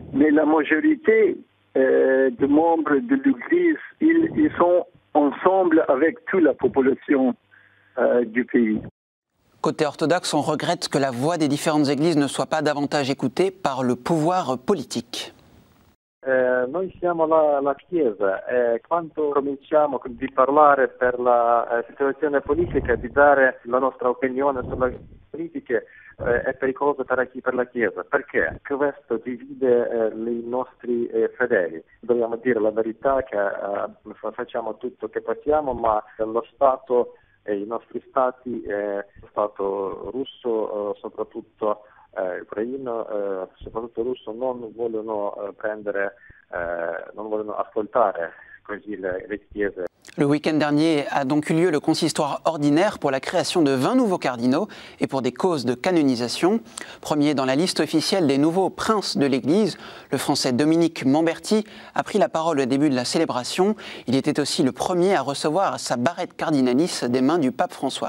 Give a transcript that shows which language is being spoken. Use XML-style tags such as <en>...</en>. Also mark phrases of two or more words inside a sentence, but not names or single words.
<fr>Mais la majorité des membres de l'Église, ils sont ensemble avec toute la population du pays. Côté orthodoxe, on regrette que la voix des différentes églises ne soit pas davantage écoutée par le pouvoir politique.</fr> <it>Noi siamo la Chiesa e quando cominciamo di parlare per la situazione politica, di dare la nostra opinione sulle politiche, è pericoloso per la Chiesa, perché questo divide i nostri fedeli. Dobbiamo dire la verità che facciamo tutto che possiamo, ma lo Stato e i nostri stati, lo Stato russo, soprattutto ucraino, soprattutto russo, non vogliono non vogliono ascoltare così le chiese.</it> <fr>Le week-end dernier a donc eu lieu le consistoire ordinaire pour la création de 20 nouveaux cardinaux et pour des causes de canonisation. Premier dans la liste officielle des nouveaux princes de l'Église, le français Dominique Mamberti a pris la parole au début de la célébration. Il était aussi le premier à recevoir sa barrette cardinalis des mains du pape François.</fr>